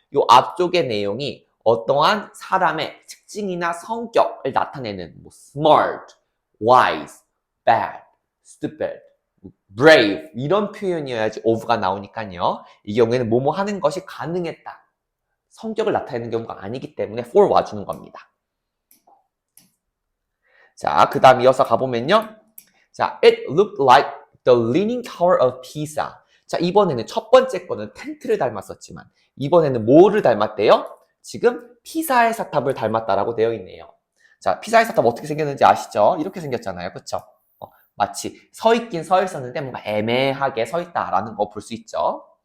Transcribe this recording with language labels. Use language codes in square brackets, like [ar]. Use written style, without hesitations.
[ko] 요 앞쪽의 내용이 어떠한 사람의 특징이나 성격을 나타내는 뭐 smart, wise, bad, stupid, brave 이런 표현이어야지 of가 나오니까요. 이 경우에는 뭐뭐 하는 것이 가능했다. 성격을 나타내는 경우가 아니기 때문에 for 와주는 겁니다. 자, 그 다음 이어서 가보면요. [en] 자, it looked like the leaning tower of Pisa. [ko] 자, 이번에는 첫 번째 거는 텐트를 닮았었지만 이번에는 뭐를 닮았대요? 지금 피사의 사탑을 닮았다라고 되어 있네요. 자, 피사의 사탑 어떻게 생겼는지 아시죠? 이렇게 생겼잖아요. 그쵸? 마치 서 있긴 서 있었는데 뭔가 애매하게 서 있다라는 거 볼 수 있죠.